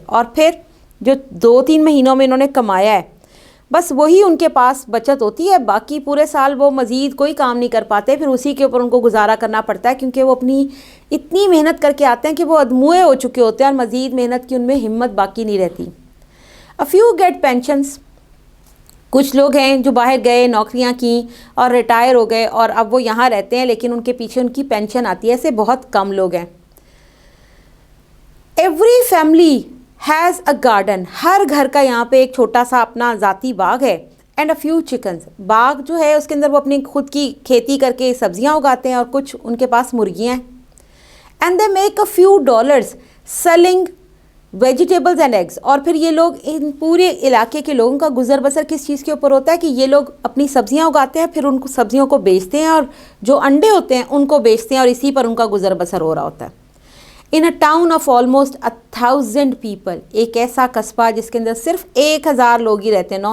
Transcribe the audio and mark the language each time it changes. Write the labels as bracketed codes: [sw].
[ur] اور پھر جو 2-3 مہینوں میں انہوں نے کمایا ہے بس وہی ان کے پاس بچت ہوتی ہے، باقی پورے سال وہ مزید کوئی کام نہیں کر پاتے، پھر اسی کے اوپر ان کو گزارا کرنا پڑتا ہے کیونکہ وہ اپنی اتنی محنت کر کے آتے ہیں کہ وہ ادموئے ہو چکے ہوتے ہیں اور مزید محنت کی ان میں ہمت باقی نہیں رہتی. [en] A few get pensions. [ur] کچھ لوگ ہیں جو باہر گئے، نوکریاں کیں اور ریٹائر ہو گئے اور اب وہ یہاں رہتے ہیں لیکن ان کے پیچھے ان کی پینشن آتی ہے. ایسے بہت کم لوگ ہیں. [en] Every family has a garden. [ur] ہر گھر کا یہاں پہ ایک چھوٹا سا اپنا ذاتی باغ ہے. [en] And a few chickens. [ur] باغ جو ہے اس کے اندر وہ اپنی خود کی کھیتی کر کے سبزیاں اگاتے ہیں اور کچھ ان کے پاس مرغیاں ہیں. [en] And they make a few dollars selling vegetables and eggs. [ur] اور پھر یہ لوگ، ان پورے علاقے کے لوگوں کا گزر بسر کس چیز کے اوپر ہوتا ہے کہ یہ لوگ اپنی سبزیاں اگاتے ہیں، پھر ان کو سبزیوں کو بیچتے ہیں اور جو انڈے ہوتے ہیں ان کو بیچتے ہیں اور اسی پر ان کا گزر بسر ہو رہا ہوتا ہے. [en] In a town of almost 1000 people. [ur] ایک ایسا قصبہ جس کے اندر صرف 1000 لوگ ہی رہتے ہیں.